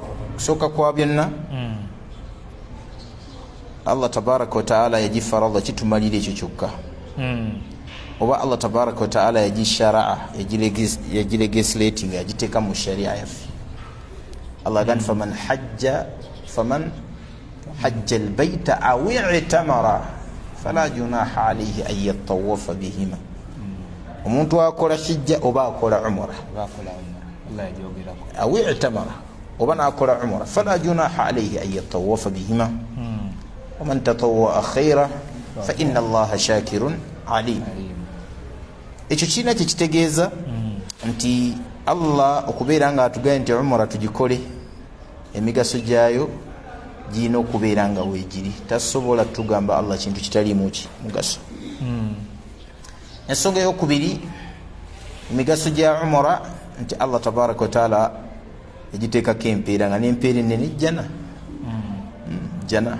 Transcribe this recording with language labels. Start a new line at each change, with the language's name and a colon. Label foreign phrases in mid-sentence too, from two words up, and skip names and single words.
Ganda: Kusooka kwa byonna Allah
Arabic: تبارك وتعالى
Ganda: yagifaradha kitumalira ekyo kyokka. oba Allah
Arabic: تبارك وتعالى
Ganda: yagishara'a yagilegislating yagiteeka mu sharia yaffe.
Arabic: Allah agamba فمن حج البيت أو اعتمر فلا جناح عليه أن يطوف بهما.
Ganda: Omuntu akola hijja oba akola umra
Arabic: أو اعتمر
Ganda: oba nakola umra
Arabic: فلا جناح عليه أن يطوف بهما ومن تطوع خيرا فإن الله شاكر عليم.
Ganda: Ekyo kina kitegeeza nti Allah okubeera nga atugambye nti umra tugikole, emigaso gyayo gino okubeera nga weegiri. Tasobola tugamba Allah kintu kitaliimu mugaso. Ensonga eyokubiri, emigaso gya umra nti Allah
Arabic: تبارك وتعالى
Ganda: yagiteekako empeera, nga n'empeera ennene jana.